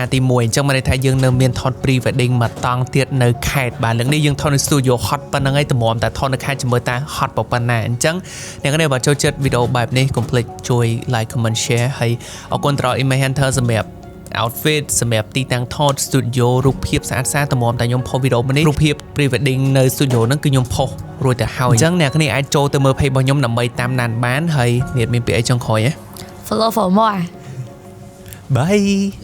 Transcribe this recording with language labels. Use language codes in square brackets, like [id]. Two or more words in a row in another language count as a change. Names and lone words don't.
[km] ទី1អញ្ចឹងបានន័យថាយើងនៅមានថត [en] pre wedding [km] មួយតង់ទៀតនៅខេត្តបាទលើកនេះយើងថតនៅ [en] studio hot [km] ប៉ុណ្្នឹងហើយតម្រាំតែថតនៅខេត្តជាមួយតា hot ប៉ុណ្ណាអញ្ចឹងអ្នកនរបើចូលចិត្តវីដេអូបែបនេះកុំភ្លេចជួយ [en] like comment share [km] ហើយអរគុណទៅដល់ Image Hunter សម្រាប់ outfit សម្រាប់ទីតាំងថត studio រូបភាពស្អាតៗតម្រាំតែខ្ញុំផុសវីដេអូមួយនេះរូបភាព [en] pre wedding [km] នៅ studio ហ្នឹងគឺខ្ញុំផុសរួចទៅហើយអញ្ចឹងអ្នកគ្នាអាចចូលទៅមើល page របស់ខ្ញុំដើម្បីតាមដានបានហើយមានពាក្យអីចុងក្រោយហ៎ [en] Follow for more. Bye